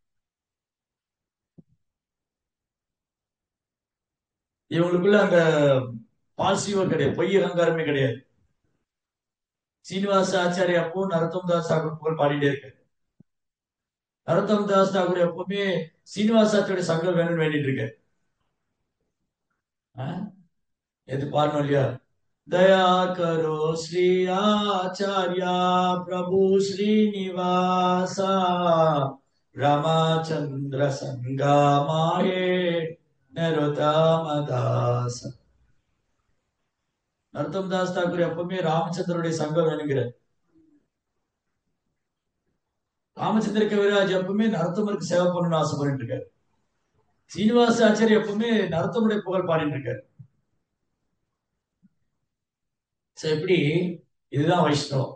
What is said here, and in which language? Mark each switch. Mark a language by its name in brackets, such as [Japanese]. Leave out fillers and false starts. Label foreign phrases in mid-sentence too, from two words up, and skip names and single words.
[Tamil] இவங்களுக்குள்ள அந்த பாசிட்டிவா கிடையாது, பொய் அகங்காரமே கிடையாது. சீனிவாச ஆச்சாரிய அப்போ நரோத்தம் தாஸ் தாக்கூர் புகழ் பாடிட்டே இருக்கு. நரோத்தம் தாஸ் தாக்கூர் எப்பவுமே சீனிவாச ஆச்சாரிய சங்கம் வேணும்னு வேண்டிட்டு இருக்கு. எது பாடணும் இல்லையா? [Bangla] দয়া করো শ্রী আচার্য প্রভু শ্রীনিবাসা রামচন্দ্র সঙ্গা মাহে নরোত্তম দাস. [Tamil] நரோத்தம் தாஸ் தாக்கூர் எப்பவுமே ராமச்சந்திரனுடைய சங்கம் வேணுங்கிறார். ராமச்சந்திர கவிராஜ் எப்பவுமே நரோத்தமருக்கு சேவை பண்ணணும்னு ஆசைப்பட்டு இருக்காரு. சீனிவாச ஆச்சாரிய எப்பவுமே நரோத்தமுடைய புகழ் பாடிட்டு இருக்காரு. எப்படி? இதுதான் வைஷ்ணவம்.